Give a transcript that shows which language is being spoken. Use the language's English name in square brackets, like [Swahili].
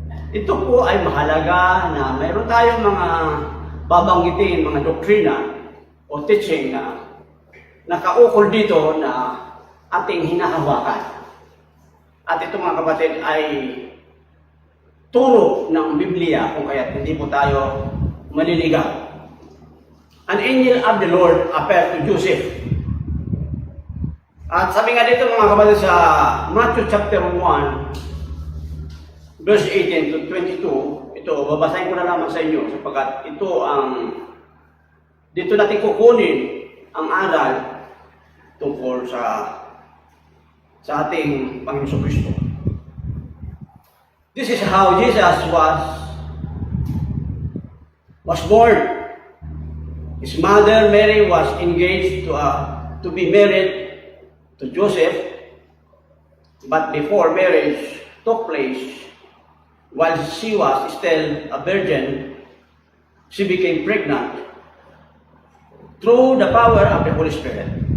[Filipino] Ito po ay mahalaga na mayroon tayong mga babanggitin, mga doktrina o teaching na nakaukol dito na ating hinahawakan. At ito mga kapatid ay turo ng Biblia kung kaya't hindi po tayo maliligaw. [English] An angel of the Lord appeared to Joseph. [Filipino] At sabi nga dito mga kapatid sa Matthew chapter 1, verse 18 to 22, ito, babasahin ko na lamang sa inyo sapagkat ito dito natin kukunin ang aral tungkol sa ating Panginoon Kristo. [English] This is how Jesus was born. His mother Mary was engaged to be married to Joseph, but before marriage took place, while she was still a virgin, she became pregnant through the power of the Holy Spirit.